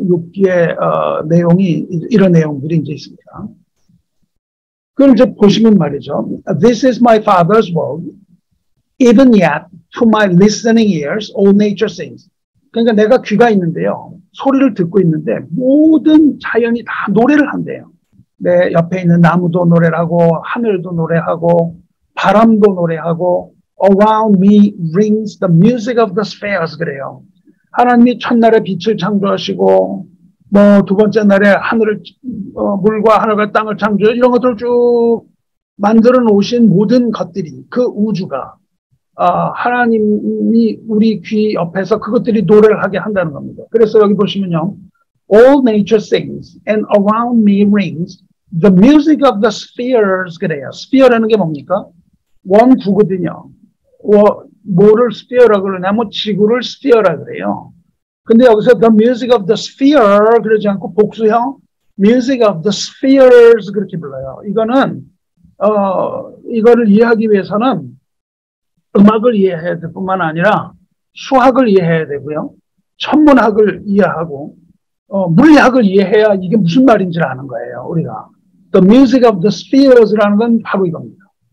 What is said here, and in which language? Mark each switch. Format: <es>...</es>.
<ko>욥기의 내용이 이런 내용들이 이제 있습니다. 그걸 이제 보시면 말이죠.</ko> <en>This is my father's world. Even yet, to my listening ears, all nature sings.</en> <ko>그러니까 내가 귀가 있는데요. 소리를 듣고 있는데 모든 자연이 다 노래를 한대요. 내 옆에 있는 나무도 노래를 하고 하늘도 노래하고 바람도 노래하고</ko> <en>Around me rings the music of the spheres</en> <ko>그래요. 하나님이 첫날에 빛을 창조하시고 뭐 두 번째 날에 하늘을 물과 하늘과 땅을 창조 이런 것들을 쭉 만들어 놓으신 모든 것들이 그 우주가 하나님이 우리 귀 옆에서 그것들이 노래를 하게 한다는 겁니다. 그래서 여기 보시면요.</ko> <en>All nature sings and around me rings the music of the spheres</en> <ko>그래요. sphere라는 게 뭡니까? 원구거든요. 뭐를 sphere라고 그러냐면 지구를 sphere라 그래요. 근데 여기서</ko> <en>the music of the sphere</en> <ko>그러지 않고 복수형</ko> <en>music of the spheres</en> <ko>그렇게 불러요. 이거는 이거를 이해하기 위해서는 음악을 이해해야 될 뿐만 아니라 수학을 이해해야 되고요. 천문학을 이해하고 물리학을 이해해야 이게 무슨 말인지를 아는 거예요. 우리가</ko> <en>the music of the spheres</en> <ko>라는 건 바로 이겁니다.</ko>